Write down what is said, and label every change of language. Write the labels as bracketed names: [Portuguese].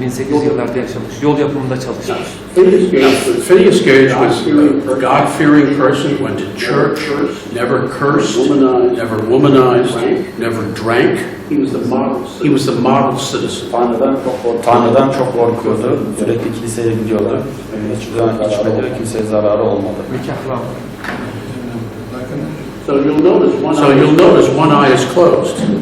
[Turkish] 1800 yıllarda yaşamış. Yol yapımında çalışmış. [English] Phineas Gage was a God-fearing person, went to church, never cursed, never womanized, never drank. He was the model citizen. [Turkish] Tanrı'dan çok korkuyordu. Sürekli kiliseye gidiyordu. Hiçbir zaman içmedi ve kimseye zararı olmadı. Nikahlanmadı. [English] So you'll notice one eye is closed.